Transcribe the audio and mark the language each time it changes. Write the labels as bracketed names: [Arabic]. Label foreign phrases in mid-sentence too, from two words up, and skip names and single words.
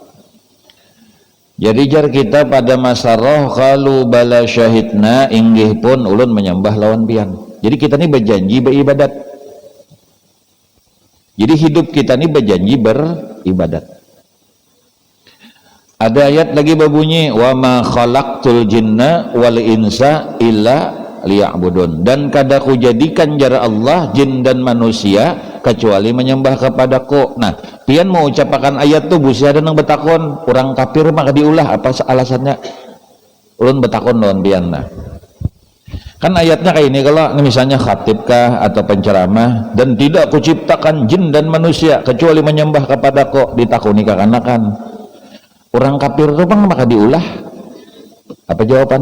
[Banjar] Jadi jar kita pada masa roh kalau [Arabic] bala syahidna [Banjar] inggih pun ulun menyembah lawan pian. Jadi kita ini berjanji beribadat. Jadi hidup kita ini berjanji beribadat. Ada ayat lagi berbunyi [Arabic] wa ma khalaqtul jinna wal insa illa liya'budun. [Banjar] Dan kada ku jadikan jara Allah jin dan manusia kecuali menyembah kepadaku. Nah, pian mau ucapakan ayat tuh busi ada nang betakon orang kafir maka diulah apa alasannya? Ulun betakon lawan pian nah. Kan ayatnya kayak ini, kalau misalnya khatib kah atau penceramah, dan tidak kuciptakan jin dan manusia kecuali menyembah kepadaku, ditakuni kekanakan orang kafir itu bang maka diulah apa jawaban?